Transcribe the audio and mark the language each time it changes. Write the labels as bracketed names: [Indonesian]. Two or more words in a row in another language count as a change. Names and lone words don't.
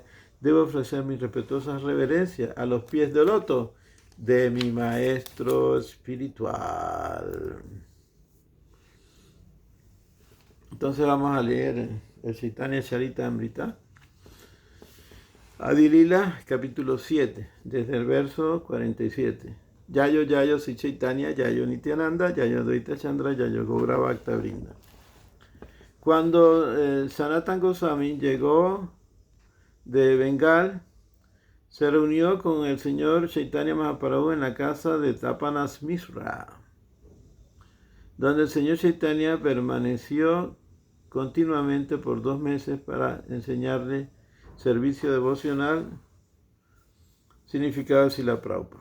[Spanish] Debo ofrecer mi respetuosa reverencia a los pies del loto de mi maestro espiritual. Entonces vamos a leer el Chaitanya Charitamrita. Adi Lila, capítulo 7, desde el verso 47. [Sanskrit] Yayo Yayo Si Chaitanya, Yayo Nityananda, Yayo Advaita Chandra, Yayo Gaura Bhakta Vrinda. [Spanish] Cuando Sanatana Goswami llegó de Bengal, se reunió con el señor Chaitanya Mahaprabhu en la casa de Tapanas Misra, donde el señor Chaitanya permaneció continuamente por 2 meses para enseñarle servicio devocional, significado de Srila Prabhupada.